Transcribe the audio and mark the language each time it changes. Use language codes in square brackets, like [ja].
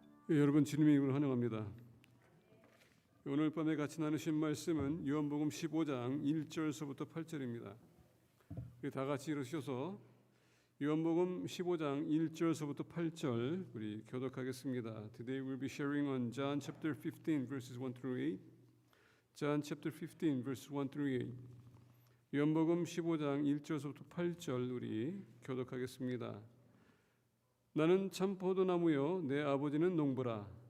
[ko] 예, 여러분 주님의 이름으로 환영합니다. 오늘 밤에 같이 나누신 말씀은 요한복음 15장 1절서부터 8절입니다. 우리 다 같이 일어서셔서 요한복음 15장 1절서부터 8절 우리 교독하겠습니다. [en] Today we'll be sharing on John chapter 15 verses 1 through 8. John chapter 15 verses 1 through 8. [ko] 요한복음 15장 1절서부터 8절 우리 교독하겠습니다. 나는 참 포도나무요 내 아버지는 농부라.